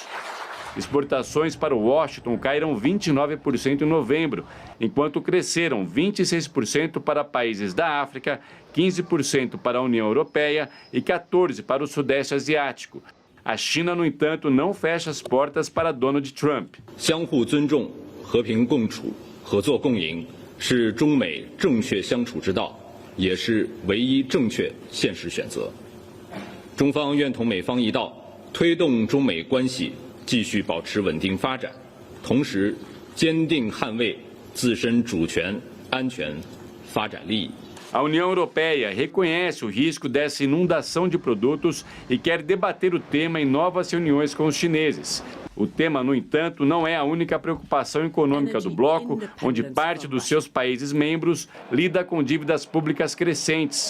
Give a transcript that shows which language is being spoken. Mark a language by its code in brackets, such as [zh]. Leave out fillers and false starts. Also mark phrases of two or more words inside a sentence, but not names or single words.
[pt] Exportações para Washington caíram 29% em novembro, enquanto cresceram 26% para países da África, 15% para a União Europeia e 14% para o Sudeste Asiático. A China, no entanto, não fecha as portas para Donald Trump. [zh] 相互尊重、和平共处、合作共赢是中美正确相处之道，也是唯一正确现实选择。中方愿同美方一道，推动中美关系继续保持稳定发展，同时坚定捍卫自身主权、安全、发展利益。 [pt] A União Europeia reconhece o risco dessa inundação de produtos e quer debater o tema em novas reuniões com os chineses. O tema, no entanto, não é a única preocupação econômica do bloco, onde parte dos seus países membros lida com dívidas públicas crescentes.